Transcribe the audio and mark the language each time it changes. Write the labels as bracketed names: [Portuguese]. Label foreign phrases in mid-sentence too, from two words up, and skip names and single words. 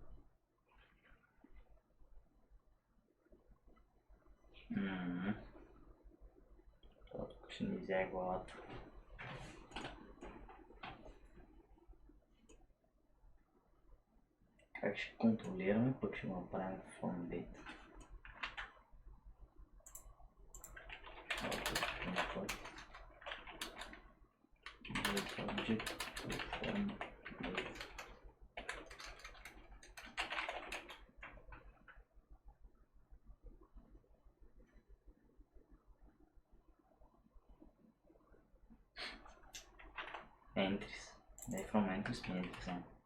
[Bulgarian] Това тук ще ни вземе главата. Как ще контролираме, пък ще го направим [English] form data. Object form data. [Bulgarian] Entries. Не [English] from entries, [Bulgarian] ми entries само.